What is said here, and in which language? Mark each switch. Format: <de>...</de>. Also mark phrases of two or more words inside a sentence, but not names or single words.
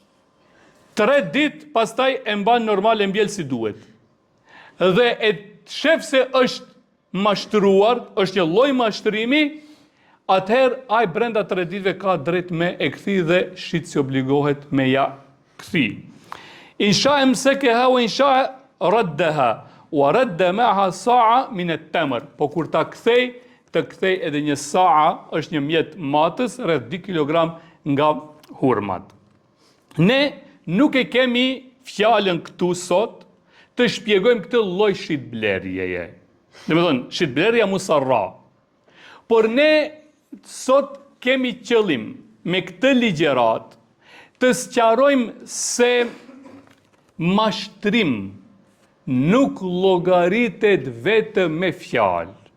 <sq>3 ditë pastaj e mban normal, e mbjell si duhet. Dhe e shef se është mashtruar, është një lloj mashtrimi, atëherë ai brenda 3 ditëve ka drejt me e kthi dhe shit si obligohet me ja kthi.</sq> <ar>إن شاء أمسكها وإن شاء ردها ورد معها صاع من التمر.</ar> <sq>Po kur ta kthej, të kthej edhe një sa'a, është një mjet matës, rreth 2 kg nga hurmat. Ne nuk e kemi fjalën këtu sot të shpjegojmë këtë lloj shitblerjeje. Domethënë, shitblerja musarra. Por ne sot kemi qëllim me këtë ligjerat të sqarojmë se mashtrim nuk llogaritet vetëm me fjalë.</sq>